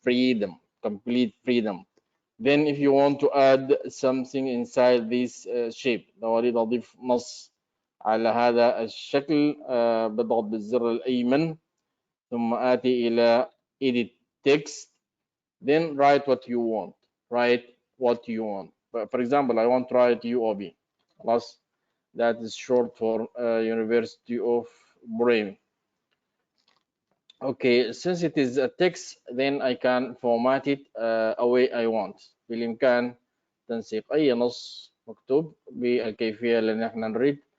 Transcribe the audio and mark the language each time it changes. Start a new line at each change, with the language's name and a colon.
English: Freedom, complete freedom. Then if you want to add something inside this shape،
Arabic: لو أريد أضيف نص على هذا الشكل، بضغط بالزر الأيمن ثم آتي إلى
English: edit text. Then write what you want. Write what you want. For example, I want to write UOB. خلاص, that is short for University of Bremen. Okay, since it is a text, then I can format it a way I want.
Arabic: بالإمكان تنسيق أي نص مكتوب بالكيفية اللي نحن نريد.